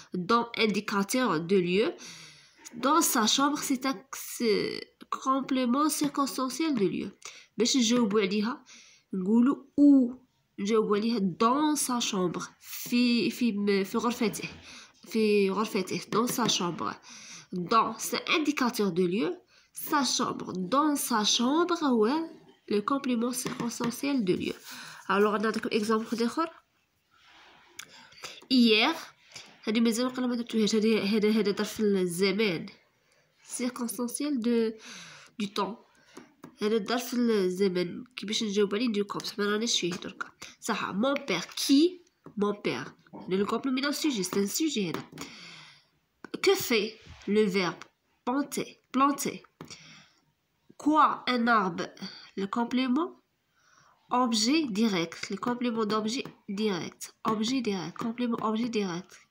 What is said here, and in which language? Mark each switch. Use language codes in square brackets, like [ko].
[fr] Dans indicateur de lieu. Dans sa chambre c'est un complément circonstanciel de lieu. [ar] باش نجاوبوا عليها نقولوا où. [fr] نجاوبوا عليها dans sa chambre [ar] في غرفته [fr] dans sa chambre. dans c'est indicateur de lieu. sa chambre dans sa chambre هو le complément circonstanciel de lieu. [ar] alors نعطيكم exemple اخر. hier هذه مازال قبل ما درتوهاش. هذا ظرف الزمان [fr] circonstanciel du temps. [ar] هذا ظرف الزمن كي باش نجاوب عليه ندير كوم ما رانيش فيه دركا صح. [fr] mon père qui mon père le complément sujet c'est un sujet هذا. que fait le verbe planter. quoi un arbre le complément objet direct. le complément d'objet direct complément objet direct.